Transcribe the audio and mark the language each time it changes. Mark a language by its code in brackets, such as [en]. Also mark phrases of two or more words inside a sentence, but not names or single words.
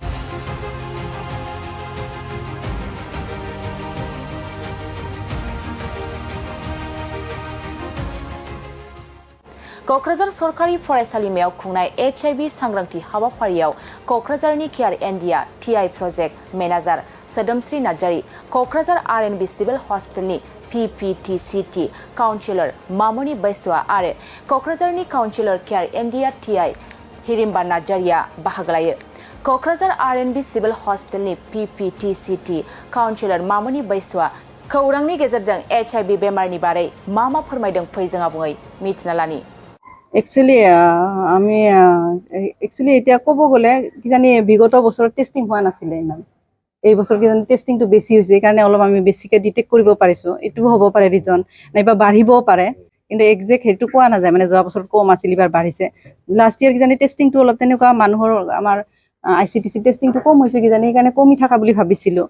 [brx] क'क्राझार सरकारि फरायसालिमायाव खुंनाय HIV सांग्रांथि हाबाफारियाव क'क्राझारनि केयार इन्डिया TI [en] project manager [brx] सोदोमस्रि नार्जारी, क'क्राझार RNB सिभिल हस्पिटालनि PPTCT काउन्सिलर मामनि बैसुआ आरो क'क्राझारनि काउन्सिलर केयार इन्डिया TI हिरिम्बा नार्जारीआ बाहागो लायो। क'क्राझार RNB सिभिल हस्पिटालनि PPTCT काउन्सिलर मामनि बैसुआ खौरांनि गेजेरजों HIV बेमारनि बारै मा फोरमायदों फै जों आबुङै मिथिना लानि। [as] एक्चुअली এতিয়া ক'ব গ'লে কিজানি বিগত বছৰত টেষ্টিং হোৱা নাছিলে ইমান। এই বছৰ কিজানি টেষ্টিংটো বেছি হৈছে কাৰণে অলপ আমি বেছিকৈ ডিটেক্ট কৰিব পাৰিছোঁ। এইটোও হ'ব পাৰে ৰিজন, নাইবা বাঢ়িবও পাৰে, কিন্তু একজেক্ট সেইটো কোৱা নাযায়। মানে যোৱা বছৰত কম আছিল, এইবাৰ বাঢ়িছে। [en] last year [as] কিজানি টেষ্টিংটো অলপ তেনেকুৱা মানুহৰ আমাৰ ICTC টেষ্টিংটো কম হৈছে কিজানি, সেইকাৰণে কমি থকা বুলি ভাবিছিলোঁ।